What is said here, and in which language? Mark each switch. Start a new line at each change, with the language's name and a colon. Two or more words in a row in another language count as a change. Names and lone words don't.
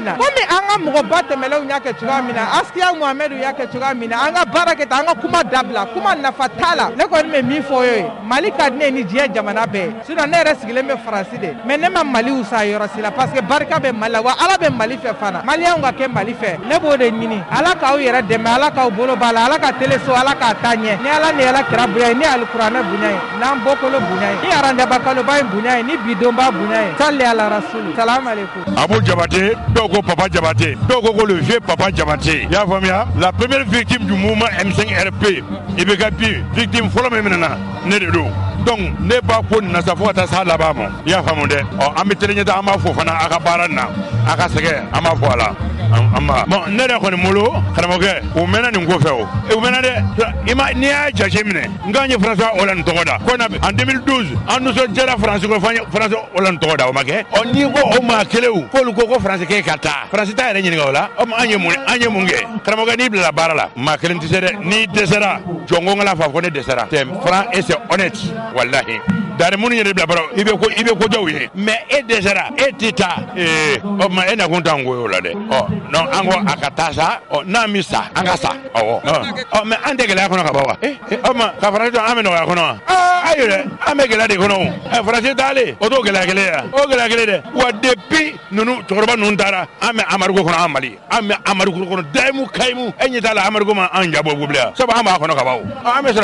Bambara: na komi an ka mɔgɔba tɛmɛlenw y'a kɛ cogoya min na Asikiya Muhamɛdu y'a kɛ cogoya min na an ka baara kɛ tan an ka kuma dabila kuma nafa t'a la ne kɔni bɛ min fɔ o ye Mali ka di ne ye ni diɲɛ jamana bɛɛ ye sinon ne yɛrɛ sigilen bɛ Faransi de mais ne ma Mali wusa yɔrɔ si la
French: parce que
Bambara: barika bɛ Mali la wa ala bɛ Mali fɛ fana maliyɛnw ka kɛ Mali fɛ ne b'o de ɲini ala k'aw yɛrɛ dɛmɛ ala k'aw bolo b'a la ala ka tele so ala k'a ta ɲɛ ni ala ni ala kira bonya ye ni alikuranɛ bonya ye n'an bɔkolo bonya ye ni arandaba kaloba ye bonya ye ni bidonba bonya ye
Arabic: صلى على رسول سلام عليكم
Bambara: Abou Diabaté dɔw ko Papa Diabaté dɔw ko
French: le vieux
Bambara: Papa Diabaté i y'a faamuya
French: la première victime du mouvement M5RP
Bambara: IBK victime fɔlɔ min minɛna ne de don donc ne b'a ko nin na sa fo ka taa s'a laban ma i y'a faamu dɛ an bɛ tɛnɛ ɲɛta an b'a fɔ fana a ka baara nin na a ka sɛgɛn an b'a fɔ a la bon ne yɛrɛ kɔni bolo karamɔgɔkɛ o mɛnna nin ko fɛ o o mɛnna dɛ n'i y'a jate minɛ n k'an ye François Hollande tɔgɔ da ko en 2012 an nisɔndiyara France ko François Hollande tɔgɔ da o ma kɛ n'i ko o maa kelenw k'olu ko France k'e ka taa France t'a yɛrɛ ɲininka o la an ye mun kɛ karamɔgɔ n'i bilala baara la maa kelen tɛ se dɛ n'i dɛsɛra jɔn ko n kana fɔ ko ne dɛsɛra
French: c'est franc et c'est honnête
Bambara: wallahi dari minnu yɛrɛ bila baara i bɛ kojaw ye mais e dɛsɛra e tɛ taa o tuma e nakun t'an ko ye o la dɛ non an ko a ka taa sa n'an bɛ sa an ka sa awɔ mais an tɛ gɛlɛya kɔnɔ ka ban wa o tuma ka Faransi to an bɛ nɔgɔya kɔnɔ wa ayi dɛ an bɛ gɛlɛya de kɔnɔ o Faransi taalen o t'o gɛlɛya kelen ye o gɛlɛya kelen dɛ wa depuis ninnu cɛkɔrɔba ninnu taara an bɛ Amariku kɔnɔ an Mali an bɛ Amariku kɔnɔ Dayimu Kayimu e ɲɛ t'a la Amariku ma an ja bɔ bilen sabu an b'a kɔnɔ ka ban o an bɛ